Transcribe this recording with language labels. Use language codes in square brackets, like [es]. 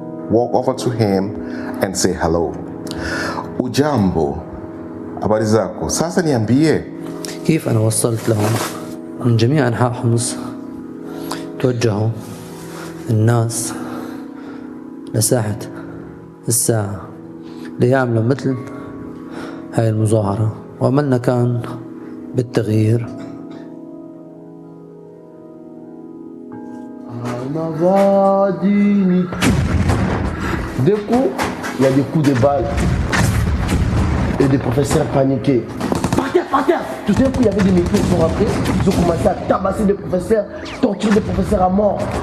[en] Walk over to him and say hello. [sw] Ujambo, habari zako? Sasa niambie. [ar] كيف أنا وصلت لهم؟ من جميع أنحاء حمص توجهوا الناس لساحة الساعة ليعملوا مثل هاي المظاهرة، وعملنا كان بالتغيير. [fr] D'un coup, il y a des coups de balle et des professeurs paniqués. Par terre. Tout d'un coup, il y avait des métiers qui sont rentrés. Ils ont commencé à tabasser des professeurs, torturer des professeurs à mort.